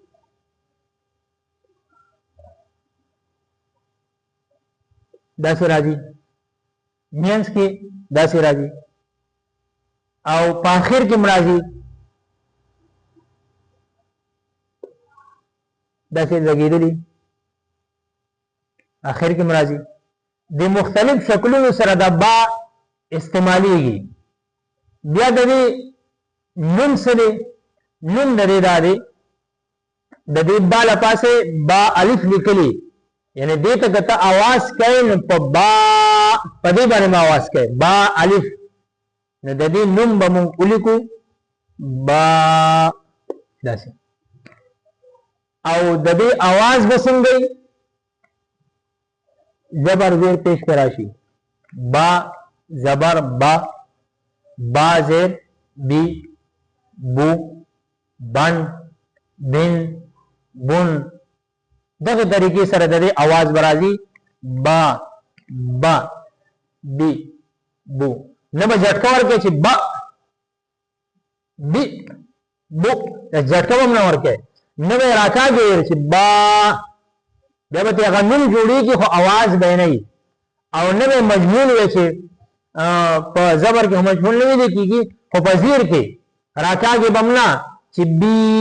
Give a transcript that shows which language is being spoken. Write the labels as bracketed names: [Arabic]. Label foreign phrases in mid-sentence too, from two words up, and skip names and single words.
[Pashto] داسې راځي، مینس کې داسې راځي، او په آخر کې راځي داسې لګېدلي، آخر کې راځي. د مختلف شکلونو سره د با استعمالیږي. بیا د دې نوم څه دی؟ نوم د دې دا دی، د دې با لپاسې با الف لیکلي، یعنی دې ته که ته اواز کوې نو په با، په دې باندې به اواز کوې، با الف، نو د دې نوم به مونږ ولیکو با، داسې. او د دې اواز به څنګه وي؟ زبر زیر پیش کې راشي، با زبر با، با زیر بی، بو، بن، بن، بن، دغه طریقې سره د دې اواز به راځي با، با، بی، بو. نه به جټکه ورکوې چې با، بی، بو، جټکه به هم نه ورکوې، نه به یې راکاږې چې با، بیا به ترې هغه نوم جوړېږي خو اواز به یې نه وي، او نه به یې مجهول وي چې په زبر کې مجهول نه ویلې کېږي، خو په زیر کې راکاږې به هم نه چې بي،